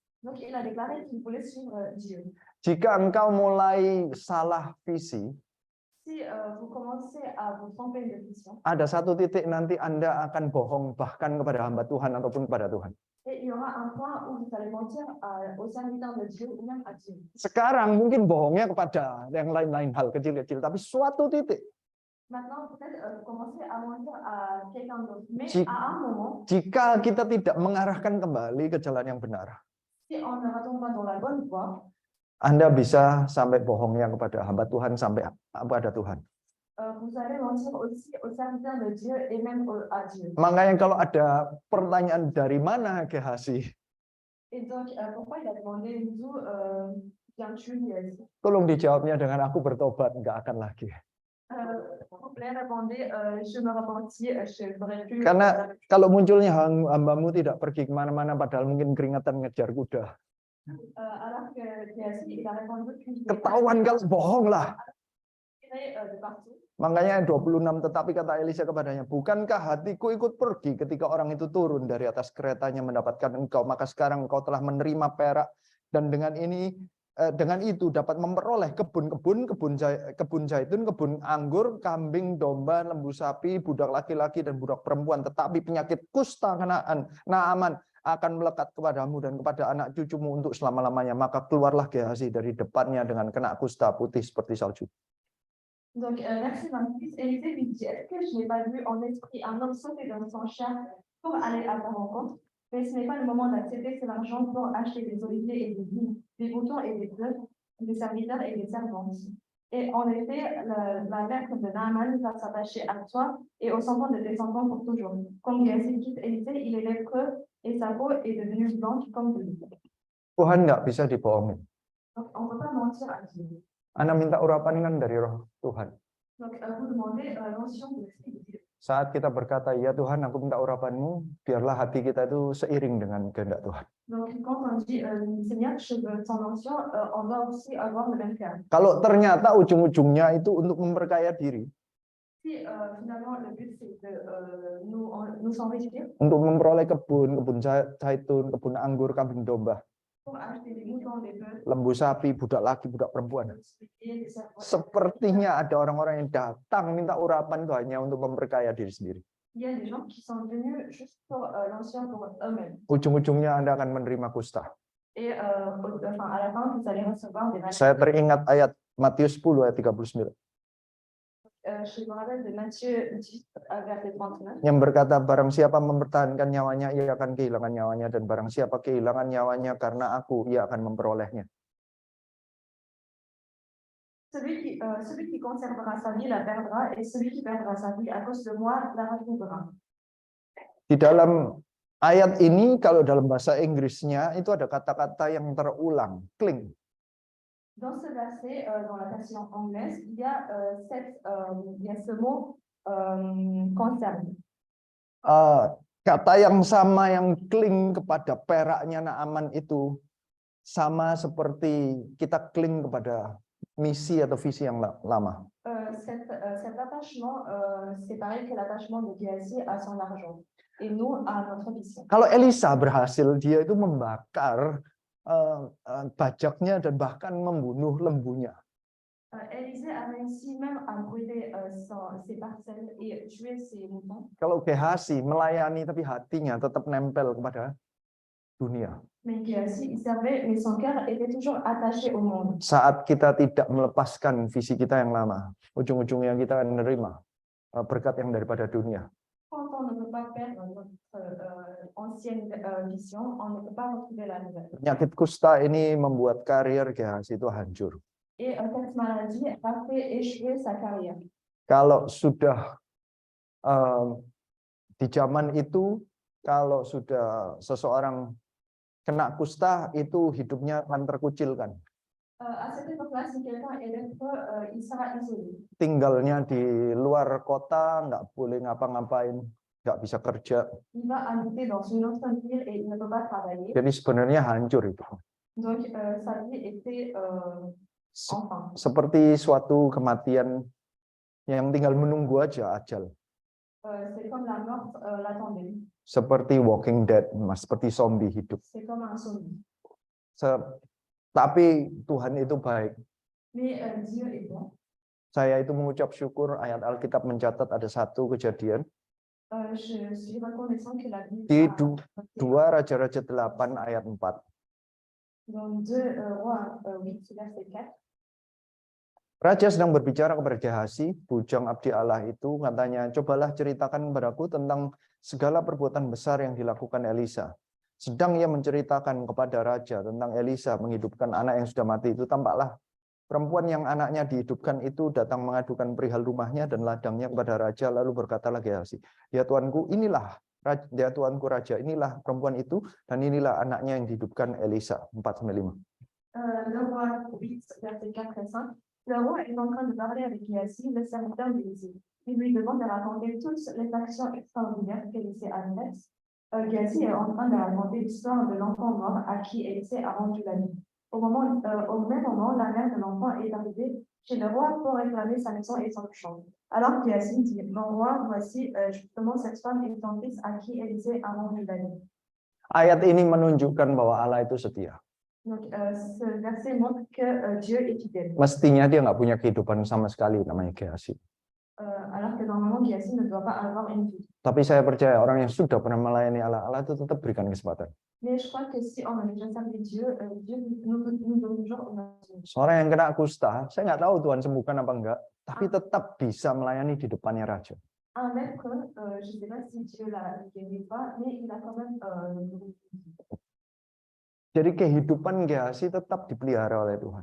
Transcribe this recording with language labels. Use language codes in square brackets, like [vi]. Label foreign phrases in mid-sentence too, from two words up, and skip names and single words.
[id] Jika engkau mulai salah visi, ada satu titik nanti Anda akan bohong bahkan kepada hamba Tuhan ataupun kepada Tuhan. Sekarang mungkin bohongnya kepada yang lain-lain hal kecil-kecil, tapi suatu titik [fr] Maintenant, peut-être vous commencez à mentir à quelqu'un d'autre. Mais [id] Jika- [fr] à un moment, [id] Jika kita tidak mengarahkan kembali ke jalan yang benar, [fr] si on ne retombe pas dans la bonne voie, [id] Anda bisa sampai bohongnya kepada hamba Tuhan sampai kepada Tuhan. [fr] vous allez mentir aussi aux serviteurs de Dieu et même à Dieu. [id] Makanya kalau ada pertanyaan dari mana Gehazi, [fr] Et donc, pourquoi il a demandé d'où viens-tu, Géhazi? [id] tolong dijawabnya dengan aku bertobat, nggak akan lagi. [fr] Vous pouvez répondre, je me repentis, je ferai plus. [id] Karena kalau munculnya hambamu tidak pergi kemana-mana, padahal mungkin keringatan ngejar kuda. [fr] Alors que Géhazi, il a répondu que [id] Ketahuan kalau bohong lah. [fr] de partout. [id] Makanya ayat 26, tetapi kata Elisa kepadanya, bukankah hatiku ikut pergi ketika orang itu turun dari atas keretanya mendapatkan engkau, maka sekarang engkau telah menerima perak, dan dengan itu dapat memperoleh kebun zaitun, kebun anggur, kambing, domba, lembu sapi, budak laki-laki dan budak perempuan, tetapi penyakit kusta Naaman akan melekat kepadamu dan kepada anak cucumu untuk selama-lamanya. Maka keluarlah Gehazi dari depannya dengan kena kusta putih seperti salju. [fr] Donc, verset 26, Élisée lui dit, est-ce que je n'ai pas vu en esprit un homme sauter dans son char pour aller à ta rencontre? Mais ce n'est pas le moment d'accepter cet argent pour acheter des oliviers et des vignes, des moutons et des bœufs, des serviteurs et des servantes. Et en effet, la mère de Naaman va s'attacher à toi et aux enfants de tes enfants pour toujours. Comme Géhazi quitte Élisée, il est lépreux et sa peau est devenue blanche comme de l'eau. [id] Tuhan nggak bisa dibohongin. [fr] Donc, on ne peut pas mentir à Dieu. [id] Anda minta urapan kan dari Roh Tuhan. [fr] Donc, vous demandez l'onction de Dieu. [id] Saat kita berkata, ya Tuhan, aku minta urapanmu, biarlah hati kita itu seiring dengan kehendak Tuhan. [fr] Donc, quand on dit Seigneur, je veux ton onction, on doit aussi avoir le même cœur. [id] Kalau ternyata ujung-ujungnya itu untuk memperkaya diri, [fr] Si finalement le but c'est de nous enrichir [id] untuk memperoleh kebun zaitun, kebun anggur, kambing domba, [fr] pour acheter des moutons, des bœufs, [id] lembu sapi, budak laki, budak perempuan. [fr] des serpents. [id] Sepertinya ada orang-orang yang datang minta urapan itu hanya untuk memperkaya diri sendiri. [fr] Il y a des gens qui sont venus juste pour l'onction pour eux-mêmes. [id] Ujung-ujungnya Anda akan menerima kusta. [fr] Et à la fin, vous allez recevoir des maladies. [id] Saya teringat ayat Matius 10 ayat 39. [fr] Je me rappelle de Matthieu 10, verset 39. [id] Yang berkata, barang siapa mempertahankan nyawanya, ia akan kehilangan nyawanya, dan barang siapa kehilangan nyawanya karena aku, ia akan memperolehnya. [fr] Celui qui conservera sa vie la perdra, et celui qui perdra sa vie à cause de moi la retrouvera. [id] Di dalam ayat ini, kalau dalam bahasa Inggrisnya, itu ada kata-kata yang terulang, cling. [fr] Dans ce verset, dans la version anglaise, il y a ce mot concerne. [id] Kata yang sama yang cling kepada peraknya Naaman itu sama seperti kita cling kepada misi atau visi yang lama. [fr] Cet attachement, c'est pareil que l'attachement de Géhazi à son argent et nous à notre mission. [id] Kalau Elisa berhasil, dia itu membakar bajaknya dan bahkan membunuh lembunya. [fr] Élisée a réussi même à brûler ses parcelles et tuer ses moutons. [id] Kalau Gehazi melayani tapi hatinya tetap nempel kepada dunia. [fr] Mais Géhazi, il servait, mais son cœur était toujours attaché au monde. [id] Saat kita tidak melepaskan visi kita yang lama, ujung-ujungnya kita akan menerima berkat yang daripada dunia. [fr] Quand on ne peut pas perdre notre ancienne vision, on ne peut pas retrouver la nouvelle. [id] Penyakit kusta ini membuat karier Gehazi itu hancur. [fr] Et cette maladie a fait échouer sa carrière. [id] Kalau sudah di zaman itu, kalau sudah seseorang kena kusta, itu hidupnya akan terkucilkan. [fr] À cette époque-là, si quelqu'un est lépreux, il sera isolé. [id] Tinggalnya di luar kota, nggak boleh ngapa-ngapain, nggak bisa kerja. [fr] Il va habiter dans une autre ville et il ne peut pas travailler. [id] Jadi sebenarnya hancur itu. [fr] Donc, sa vie était enfin. [id] Seperti suatu kematian yang tinggal menunggu aja ajal. [fr] C'est comme la mort l'attendait. [id] Seperti Walking Dead, seperti zombie hidup. [fr] C'est comme un zombie. [id] Tapi Tuhan itu baik. [fr] Mais Dieu est bon. [id] Saya itu mengucap syukur, ayat Alkitab mencatat ada satu kejadian. [fr] Je suis reconnaissant que la Bible [id] Di 2 Raja-Raja 8 ayat 4. [fr] dans 2 Rois 8 verset 4. [id] Raja sedang berbicara kepada Gehazi, bujang abdi Allah itu, katanya, cobalah ceritakan kepadaku tentang segala perbuatan besar yang dilakukan Elisa. Sedang ia menceritakan kepada raja tentang Elisa menghidupkan anak yang sudah mati itu, tampaklah perempuan yang anaknya dihidupkan itu datang mengadukan perihal rumahnya dan ladangnya kepada raja, lalu berkatalah Gehazi, ya tuanku, ya tuanku raja, inilah perempuan itu, dan inilah anaknya yang dihidupkan Elisa. 4-5. [fr] Le roi 8, verset 4 et 5. Le roi est en train de parler avec Géasi, le serviteur d'Élisée. Il lui demande de raconter toutes les actions extraordinaires qu'Élisée a faites. Géasi est en train de raconter l'histoire de l'enfant mort à qui Élisée a rendu la vie. Au même moment, la mère de l'enfant est arrivée chez le roi pour réclamer sa maison et son champ. Alors Géasi dit, mon roi, voici justement cette femme et son fils à qui Élisée a rendu la vie. [id] Ayat ini menunjukkan bahwa Allah itu setia. [fr] Donc, ce verset montre que Dieu est fidèle. [id] Mestinya dia nggak punya kehidupan sama sekali namanya Gehazi. [fr] Alors que normalement, Géasi ne doit pas avoir une vie. [id] Tapi saya percaya orang yang sudah pernah melayani Allah, Allah itu tetap berikan kesempatan. [fr] Mais je crois que si on a déjà servi Dieu, Dieu nous donne toujours une opportunité. [id] Seorang yang kena kusta, saya nggak tahu Tuhan sembuhkan apa enggak, tapi tetap bisa melayani di depannya raja. [fr] Un maître, je ne sais pas si Dieu l'a guéri ou pas, mais il a quand même [id] Jadi kehidupan Gehazi tetap dipelihara oleh Tuhan.